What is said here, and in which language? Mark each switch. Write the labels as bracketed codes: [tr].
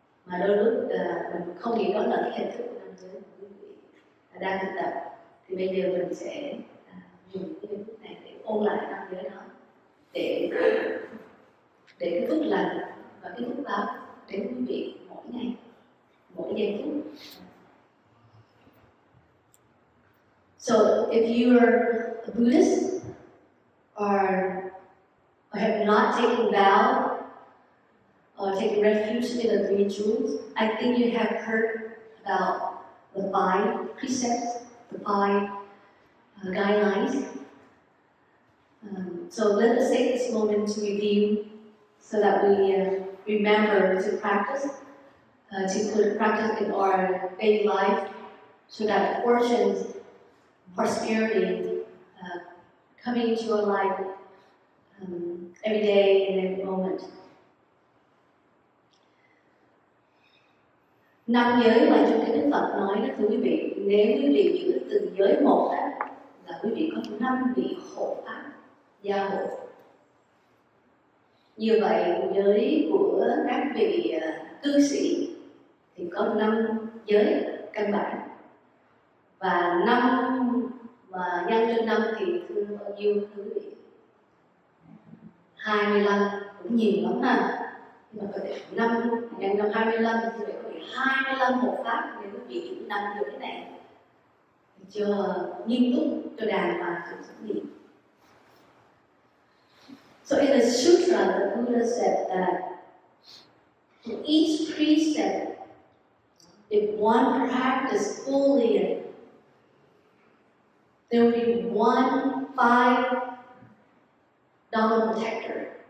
[vi] mà đôi lúc mình không nghĩ đó là cái hình thức của năm giới của quý vị đang thực tập. Thì bây giờ mình sẽ dùng cái hình thức này để ôn lại năm giới đó, để cái phước lành và cái phước báo đến quý vị mỗi ngày, mỗi giây phút. [en] So if you are a Buddhist or have not taken vow or taken refuge in the three jewels, I think you have heard about the 5 precepts, the 5 guidelines. So let us take this moment to review so that we remember to practice, to put practice in our daily life, so that fortunes, prosperity coming into our life every day and every moment. [vi] 5 giới mà trong cái Đức Phật nói đó thưa quý vị, nếu quý vị giữ từng giới một đó, là quý vị có 5 vị hộ pháp gia hộ. Như vậy giới của các vị cư sĩ thì có 5 giới căn bản, và 5 và nhân trên 5 thì thưa bao nhiêu thưa quý vị? 25, cũng nhiều lắm ha. Nhưng mà có thể 5 nhân 5 25 thì phải có thể 25 hộ pháp để quý vị giữ 5 giới này cho nghiêm túc, cho đàng hoàng sự sống nghiệp. [en] So in the sutra, the Buddha said that for each precept, if one practiced fully, there will be 5 Dhamma protector.